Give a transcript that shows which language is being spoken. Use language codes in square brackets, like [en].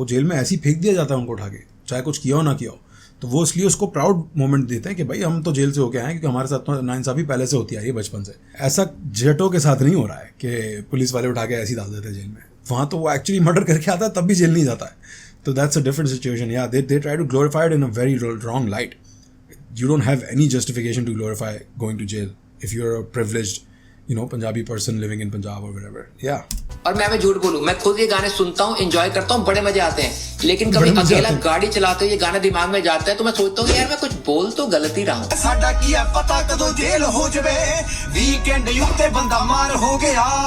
[hi] वो जेल में ऐसे ही फेंक दिया जाता है उनको उठा के, चाहे कुछ किया हो ना किया हो. तो वो इसलिए उसको प्राउड मोमेंट देते हैं कि भाई हम तो जेल से होके आए हैं, क्योंकि हमारे साथ तो नाइंसाफ़ी पहले से होती आ रही है बचपन से. ऐसा जटों के साथ नहीं हो रहा है कि पुलिस वाले उठा के ऐसे ही डाल देते हैं जेल में. वहाँ तो वो एक्चुअली मर्डर करके आता है तब भी जेल नहीं जाता है. [en] तो that's a different situation. या they try to glorify it in a very wrong light. You don't have any justification to glorify going to jail if you're a privileged, Punjabi person living in Punjab or wherever. Yeah. [hi] और मैं झूठ बोलूं, मैं खुद ये गाने सुनता हूँ, एंजॉय करता हूँ, बड़े मजे आते हैं, लेकिन कभी अकेला गाड़ी चलाते हुए ये गाना दिमाग में जाता है तो मैं सोचता हूँ यार मैं कुछ बोल तो गलत ही रहा हूँ। [pa] साडा की है पता कदों जेल हो जवे वीकेंड युक्ते बंदा मार हो गया।